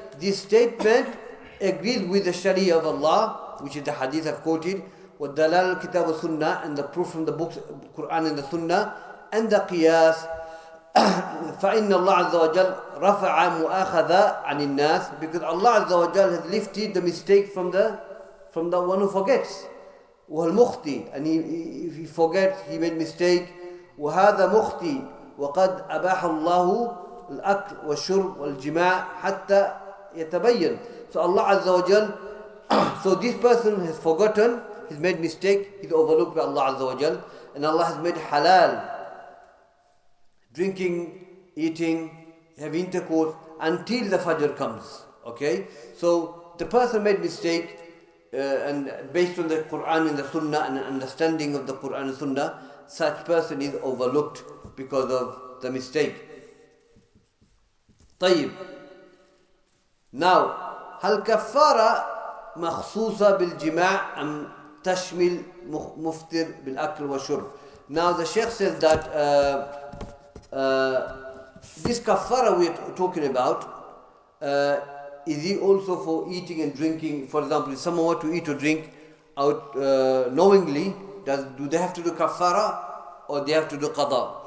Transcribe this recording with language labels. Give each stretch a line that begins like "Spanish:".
English: This statement agrees with the Sharia of Allah, which is the hadith I've quoted,
Arabic: وَالدَّلَالُ الْكِتَابُ وَالسُّنَّةِ,
English: and the proof from the books, Quran and the Sunnah, and the Qiyas.
Arabic: فإن الله عز وجل رفع مؤاخذة عن الناس,
English: because Allah عز وجل has lifted the mistake from the one who forgets. والمخطي, and he forgets, he made mistake.
Arabic: وهذا مخطي وقد أباح الله الأكل والشرب والجماع حتى يتبين.
English: So Allah عز وجل, so this person has forgotten, he's made mistake, he's overlooked by Allah عز وجل, and Allah has made halal drinking, eating, having intercourse until the Fajr comes. Okay? So the person made mistake, and based on the Quran and the Sunnah and understanding of the Quran and Sunnah, such person is overlooked because of the mistake.
Arabic: طيب. Now, هل كفارة مخصوصة بالجماع أم تشمل مفطر بالأكل والشرب?
English: Now the Shaykh says that this kafara we are talking about, is it also for eating and drinking? For example, if someone were to eat or drink out knowingly, do they have to do kafara or they have to do qada?